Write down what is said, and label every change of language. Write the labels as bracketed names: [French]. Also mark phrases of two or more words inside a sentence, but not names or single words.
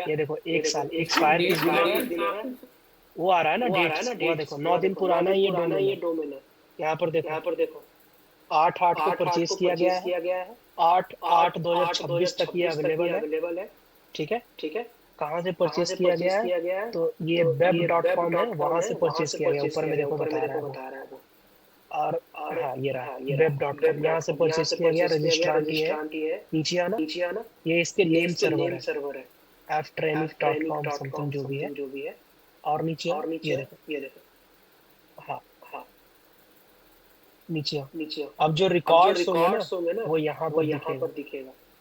[Hindi] ये देखो 1 साल एक्सपायर किस दिन हो रहा है, वो आ रहा है ना डेट, वो देखो 9 दिन पुराना ये डोमेन है। यहाँ पर देखो 8/8 को परचेज किया गया है, 8/8/2026 तक ये अवेलेबल है, ठीक है। कहाँ से परचेज किया गया है, तो ये web.com है, वहां से परचेज किया गया, ऊपर में देखो बता रहा है वो। और हाँ ये रहा web.com, यहाँ से परचेज किया गया, रजिस्ट्रांट है। नीचे आना, ये इसके [English] name server [Hindi] है, ftraining.com समथिंग जो भी है। और नीचे ये देखो हाँ नीचे अब जो रिकॉर्ड्स होंगे ना वो यहाँ पर दिखेगा।